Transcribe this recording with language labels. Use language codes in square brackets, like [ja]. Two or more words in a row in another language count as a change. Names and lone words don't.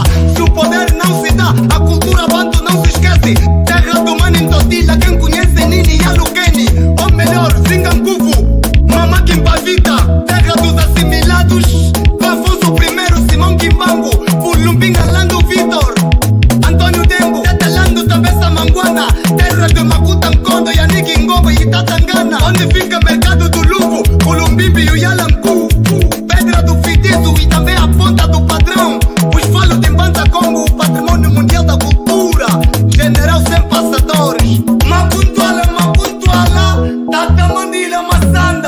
[pt] Se o poder não se dá, a cultura banto não se esquece. Terra do mano em Todila, quem conhece Nini Yalukeni. Ou melhor, Zinganguvu, Mama Kimpavita. Terra dos assimilados, Afonso I, Simão Kimbangu, Fulumbinga Lando Vitor, Antônio Dengo, Tetelando Tabessa Manguana. Terra de Makuta Nkondo, Yaniki Ngombo e Tatangana. Onde fica mercado do Luvo, Culumbimbi e o Yalangu. Pedra do Fitizo e também a ponta do padrão. Os falos de Banda Congo, o patrimônio mundial da cultura. General sem passadores. Mapuntuala, Tata Mandila Massanda.